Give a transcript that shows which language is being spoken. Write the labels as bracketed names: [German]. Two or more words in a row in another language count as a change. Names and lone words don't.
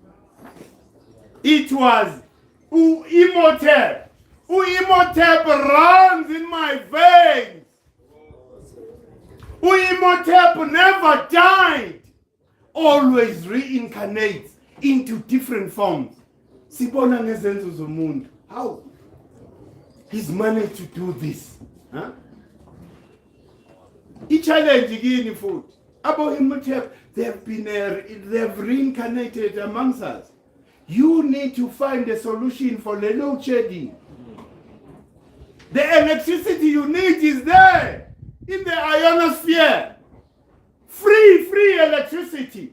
[English] It was Imhotep. Imhotep runs in my veins. Imhotep never died. Always reincarnates into different forms. [Zulu] Sibona ngezenzo zomuntu. [English] How? He's managed to do this. Huh? [Zulu] I-challenge kini futhi. Abo Imhotep, [English] they've reincarnated amongst us. You need to find a solution for the load shedding. The electricity you need is there in the ionosphere. Free electricity.